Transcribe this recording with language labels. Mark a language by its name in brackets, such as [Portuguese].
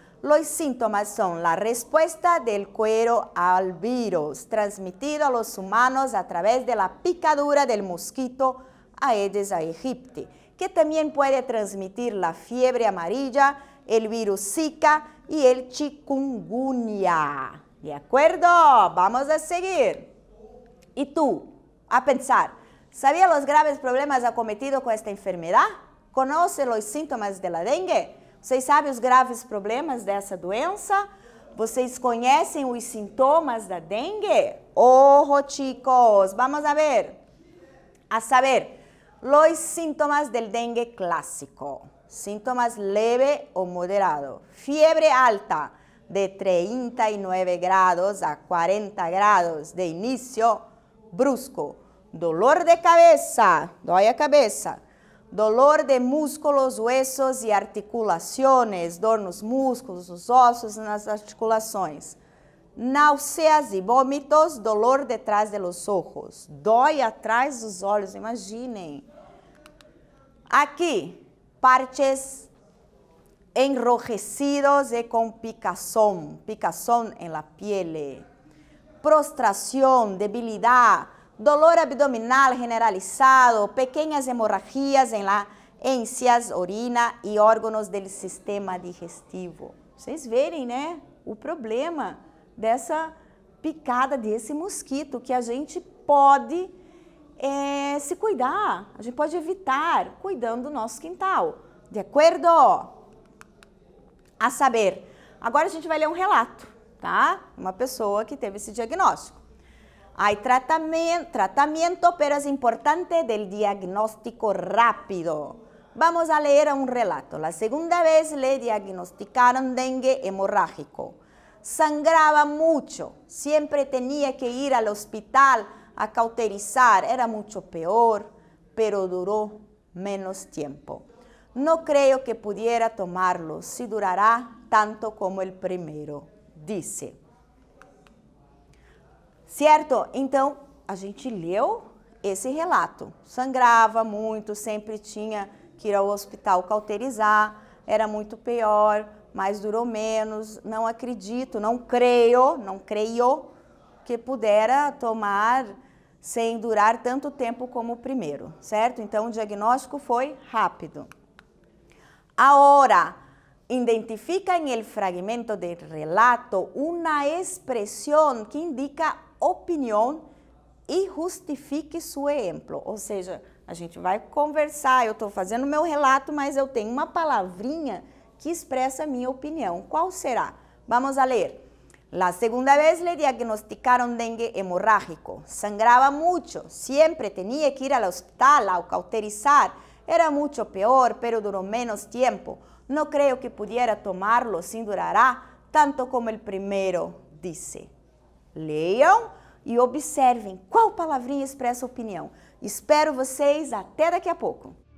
[Spanish] Los síntomas son la respuesta del cuero al virus transmitido a los humanos a través de la picadura del mosquito Aedes aegypti, que también puede transmitir la fiebre amarilla, el virus Zika y el chikungunya. ¿De acuerdo? Vamos a seguir. ¿Y tú? A pensar. ¿Sabía los graves problemas acometidos con esta enfermedad? ¿Conoce los síntomas de la dengue? [Portuguese] Vocês sabem os graves problemas dessa doença? Vocês conhecem os sintomas da dengue? [Spanish] Ojo, chicos, vamos a ver. A saber, los síntomas del dengue clásico. Síntomas leve o moderado. Fiebre alta de 39 grados a 40 grados de inicio brusco. Dolor de cabeza, [Portuguese] dói a cabeça. [Spanish] Dolor de músculos, huesos [Portuguese] e articulações, dor nos músculos, nos ossos e nas articulações. Náuseas e vômitos, [Spanish] dolor detrás de los ojos. [Portuguese] Dói atrás dos olhos, imaginem. Aqui, [Spanish] parches enrojecidos [Portuguese] e com [Spanish] picazón en la piel. [Portuguese] Prostração, debilidade. [Spanish] Dolor abdominal generalizado, pequeñas hemorragias en las encías, orina y órganos del sistema digestivo. [Portuguese] Vocês verem, né, o problema dessa picada desse mosquito, que a gente pode se cuidar, a gente pode evitar cuidando do nosso quintal. De acordo? A saber, agora a gente vai ler um relato, tá? Uma pessoa que teve esse diagnóstico. [Spanish] Hay tratamiento, pero es importante del diagnóstico rápido. Vamos a leer un relato. La segunda vez le diagnosticaron dengue hemorrágico. Sangraba mucho, siempre tenía que ir al hospital a cauterizar. Era mucho peor, pero duró menos tiempo. No creo que pudiera tomarlo, si durará tanto como el primero, dice. [Portuguese] Certo? Então, a gente leu esse relato. Sangrava muito, sempre tinha que ir ao hospital cauterizar, era muito pior, mas durou menos. Não acredito, não creio que pudera tomar sem durar tanto tempo como o primeiro, certo? Então, o diagnóstico foi rápido. [Spanish] Ahora, identifica en el fragmento del relato una expresión que indica [Portuguese] opinião e justifique seu exemplo. Ou seja, a gente vai conversar, eu estou fazendo meu relato, mas eu tenho uma palavrinha que expressa a minha opinião. Qual será? Vamos a ler. [Spanish] La segunda vez le diagnosticaron dengue hemorrágico. Sangraba mucho, siempre tenía que ir al hospital a cauterizar. Era mucho peor, pero duró menos tiempo. No creo que pudiera tomarlo, sin durará tanto como el primero, dice. [Portuguese] Leiam e observem qual palavrinha expressa opinião. Espero vocês até daqui a pouco.